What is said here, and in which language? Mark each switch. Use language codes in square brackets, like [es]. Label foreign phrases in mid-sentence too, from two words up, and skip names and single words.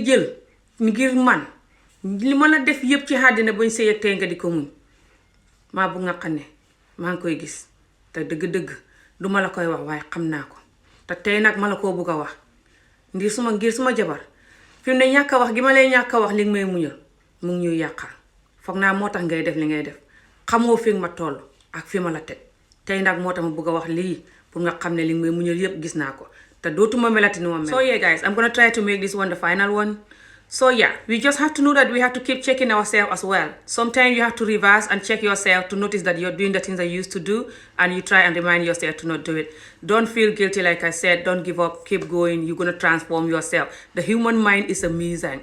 [wo] jël ngir man li ma la def yëpp ci àddina bañ sëy ak tey nga di ko muñ maa bëgg nga xam ne maa ngi koy gis te dëgg-dëgg du ma la koy wax waaye xam naa ko te tey nag ma la koo bëgg a wax ngir suma jabar fi mu ne ñàkk a wax gi ma lay ñàkk a wax li nga may muñal mu ngi ñuy yàqal foog naa moo tax ngay def li ngay def xamoo fi nga ma toll ak fi ma la teg tey nag moo tax ma bëgg a wax lii pour nga xam ne li nga may muñal yëpp gis naa ko te dootuma melati ni ma mel. [en] So yeah guys, I'm gonna try to make this one the final one. So yeah, we just have to know that we have to keep checking ourselves as well. Sometimes you have to reverse and check yourself to notice that you're doing the things that you used to do, and you try and remind yourself to not do it. Don't feel guilty, like I said. Don't give up. Keep going. You're going to transform yourself. The human mind is amazing.